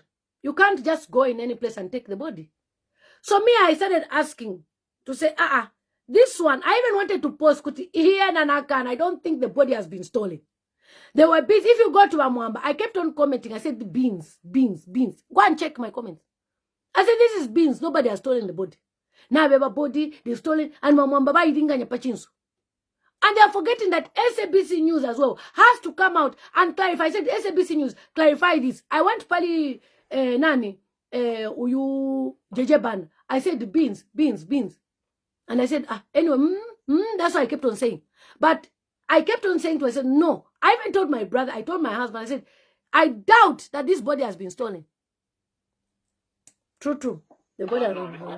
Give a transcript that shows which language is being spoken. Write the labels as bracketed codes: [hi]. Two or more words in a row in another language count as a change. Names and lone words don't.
[en] You can't just go in any place and take the body. So I started asking to say, this one, I even wanted to post here and I don't think the body has been stolen. There were beans. If you go to Amwamba, I kept on commenting. I said, beans. Go and check my comments. I said, this is beans. Nobody has stolen the body. Now we have a body, they stolen, and Mwamba [bem] ba idinganya pachinso. [en] And they are forgetting that SABC News as well has to come out and clarify. I said, SABC News, clarify this. I went [bem] pali nani uyu jejeban. [en] I said beans. And I said, anyway, that's what I kept on saying. But I kept on saying to her, I said, no. I even told my brother, I told my husband, I said, I doubt that this body has been stolen. True. The body has been stolen.